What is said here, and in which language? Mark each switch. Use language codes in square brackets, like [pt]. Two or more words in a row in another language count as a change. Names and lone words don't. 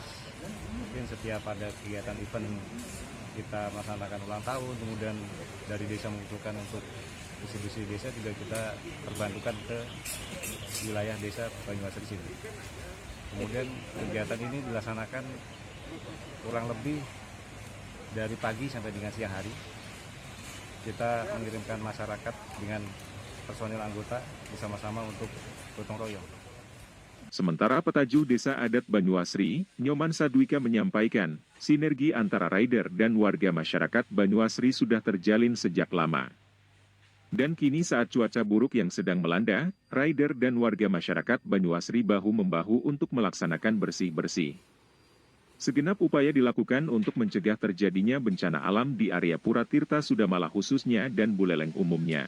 [id] Mungkin setiap ada kegiatan event kita melaksanakan ulang tahun, kemudian dari desa mengusulkan untuk bersih-bersih desa juga kita terbantukan ke wilayah desa Banyuasri sini. Kemudian kegiatan ini dilaksanakan kurang lebih dari pagi sampai dengan siang hari. Kita mengirimkan masyarakat dengan personil anggota bersama-sama untuk gotong royong. Sementara Petaju Desa Adat Banyuasri, Nyoman Sadwika menyampaikan, sinergi antara rider dan warga masyarakat Banyuasri sudah terjalin sejak lama. Dan kini saat cuaca buruk yang sedang melanda, rider dan warga masyarakat Banyuasri bahu-membahu untuk melaksanakan bersih-bersih. Segenap upaya dilakukan untuk mencegah terjadinya bencana alam di area Pura Tirta Sudamala khususnya dan Buleleng umumnya.